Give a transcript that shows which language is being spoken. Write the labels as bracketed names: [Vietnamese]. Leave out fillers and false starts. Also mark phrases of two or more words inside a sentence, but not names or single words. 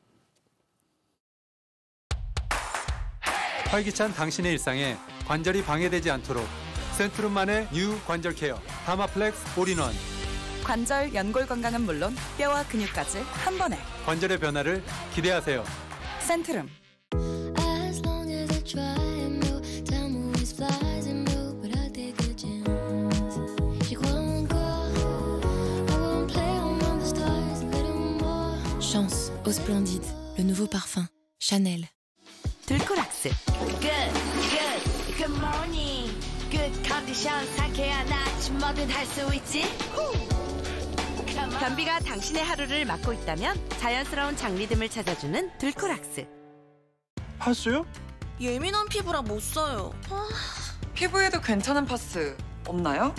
[Korean] 활기찬 당신의 일상에 관절이 방해되지 않도록 센트룸만의 뉴 관절 케어 다마플렉스 올인원. 관절, 연골 건강은 물론 뼈와 근육까지 한 번에. 관절의 변화를 기대하세요. 센트룸. [French] Chance au Splendide, le nouveau parfum. Chanel. [Korean] 들코락스. [English] Good morning. Good condition. [Korean] 상쾌한 아침 뭐든 할 수 있지. 변비가 당신의 하루를 막고 있다면 자연스러운 장리듬을 찾아주는 들코락스. 파스요? 예민한 피부라 못 써요. 피부에도 괜찮은 파스 없나요?